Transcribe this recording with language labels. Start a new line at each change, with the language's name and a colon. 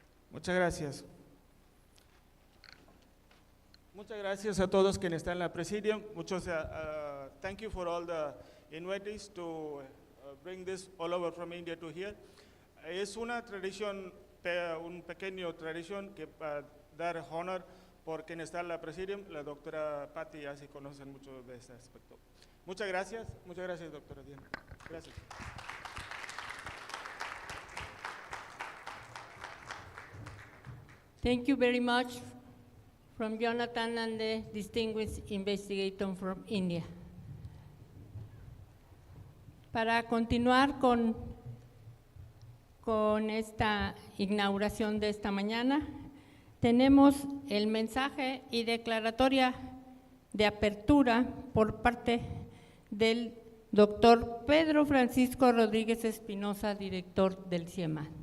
Spanish: Muchas gracias. Muchas gracias a todos quienes están en la presidium.
English: Thank you for all the invitees to bring this all over from India to here.
Spanish: Es una tradición, un pequeño tradición que dar honor por quien está en la presidium. La doctora Patti ya se conocen mucho de este aspecto. Muchas gracias doctora Diana. Gracias.
English: Thank you very much from Jonathan and the distinguished investigator from India.
Spanish: Para continuar con esta inauguración de esta mañana, tenemos el mensaje y declaratoria de apertura por parte del doctor Pedro Francisco Rodríguez Espinosa, director del CIIEMAD.